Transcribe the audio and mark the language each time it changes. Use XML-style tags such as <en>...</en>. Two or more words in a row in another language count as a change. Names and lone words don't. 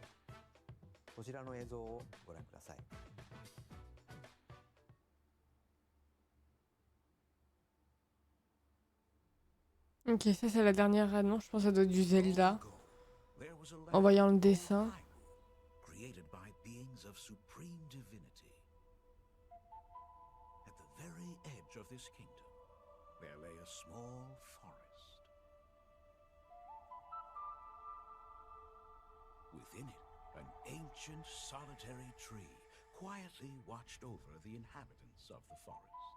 <ja>こちらの映像をご覧ください。</ja> <fr>Ok, ça c'est la dernière annonce, je pense que ça doit être du Zelda. En voyant le dessin.</fr> <en>Created by beings of supreme divinity. At the very edge of this kingdom, there lay a small forest. Within it, an ancient solitary tree quietly watched over the inhabitants of the forest.</en>